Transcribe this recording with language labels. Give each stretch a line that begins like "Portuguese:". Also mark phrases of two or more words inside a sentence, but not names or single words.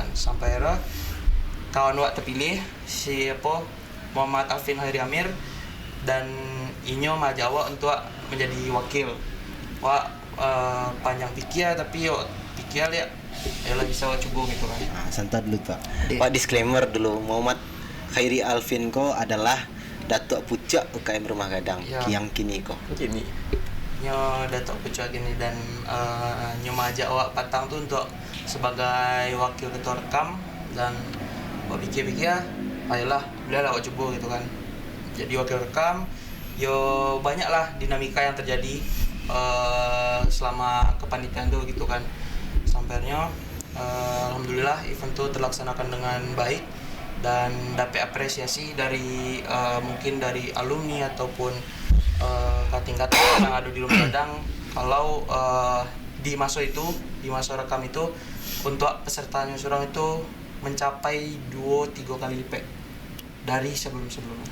Minangkabau: Sampai era kawan wak terpilih si apa Muhammad Alvin Hairi Amir dan inyo maju awak untuk menjadi wakil. Wak panjang pikir tapi yo pikir ya lah bisa wak coba gitu kan.
Indonesian: Nah, santai dulu Pak. Dek. Pak disclaimer dulu, Muhammad Khairi Alvin ko adalah Datuk Pucak UKM Rumah Gadang Ya.
Minangkabau: yang kini ko.
Indonesian: Gini.
Minangkabau: Nyo datuk pucuk gini dan nyo majak awak patang tuh untuk sebagai wakil ketua rekam dan awak pikir-pikir ayolah bolehlah awak coba gitu kan. Jadi wakil rekam yo banyak lah dinamika yang terjadi selama kepanitiaan tuh gitu kan.
Indonesian: Sampainya alhamdulillah event tuh terlaksanakan dengan baik dan dapat apresiasi dari mungkin dari alumni ataupun tingkat yang ada di Rumah Gadang kalau di masa rekam itu untuk pesertanya surang itu mencapai 2-3 kali lipat dari sebelum-sebelumnya.